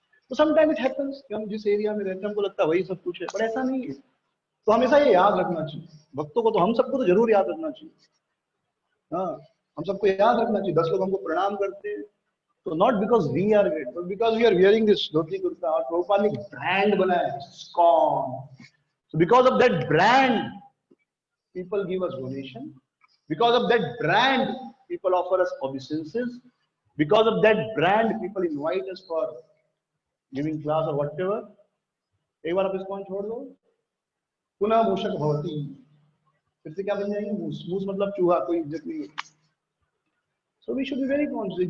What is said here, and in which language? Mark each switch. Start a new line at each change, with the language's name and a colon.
Hindi: तो
English: sometime it happens
Hindi: कि हम जिस एरिया में रहते हैं हमको लगता है वही सब कुछ है, पर ऐसा नहीं है। तो हमेशा ये याद रखना चाहिए भक्तों को, तो हम सबको तो जरूर याद रखना चाहिए। हाँ, हम सबको याद रखना चाहिए, 10 लोग हमको प्रणाम करते हैं तो
English: Not because we are great, but because we are wearing this dhoti kurta.
Hindi: और प्रभुपाद ने ब्रांड बनाया है, स्कॉन।
English: So because of that brand, people give us donation. Because of that brand, people offer us obeisances. Because of that brand, people invite us for giving class or whatever.
Hindi: एक बार आप इसको छोड़ दो,
Sanskrit: पुनः मूषक भवती,
Hindi: फिर से क्या बन जाएंगे, मूस। मूस मतलब चूहा, कोई इज्जत नहीं है।
English: So we should be very conscious.